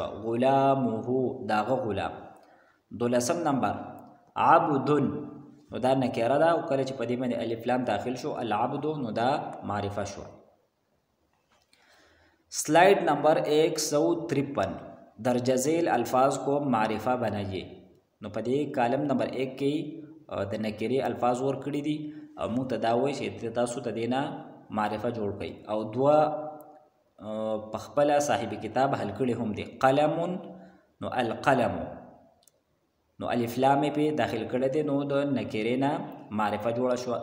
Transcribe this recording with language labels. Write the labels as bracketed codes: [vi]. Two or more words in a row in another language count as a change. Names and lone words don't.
[ps] غلامه داغه غلام. 12 نمبر عبد نو دا نکره ده او کله چې په دې باندې الف لام داخل شو العبد نو دا معرفه شو. [en] slide number [ur] 153 درجه ذیل الفاظ کو معرفه بنائیے. [ps] نو په دې کالم نمبر 1 کې د نکری الفاظ ور کړی دي او مو تداوی چې تاسو ته دینا معرفه جوړ کړئ او دوا پخپل صاحب کتاب حل کړي هم دي. قلم نو القلم نو الف لام په داخل کړی دي نو د نکرینا معرفه جوړه شو.